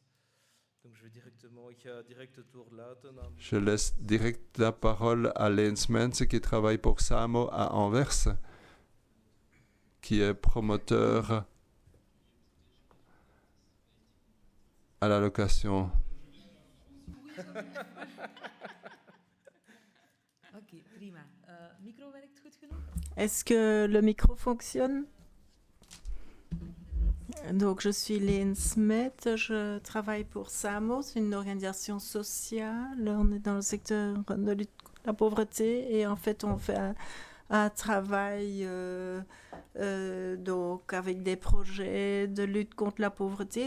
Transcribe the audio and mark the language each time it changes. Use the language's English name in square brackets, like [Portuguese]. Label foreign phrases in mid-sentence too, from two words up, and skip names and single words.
[French] Donc je vais directement, il y a direct autour là. Je laisse direct la parole à Lens Mense, qui travaille pour Samo à Anvers, qui est promoteur à la location. [Dutch] Ok, prima. Micro werkt goed genoeg? [French] Est-ce que le micro fonctionne? Donc, je suis Lynn Smith, je travaille pour SAMO, c'est une organisation sociale. On est dans le secteur de lutte contre la pauvreté et en fait, on fait un travail donc avec des projets de lutte contre la pauvreté.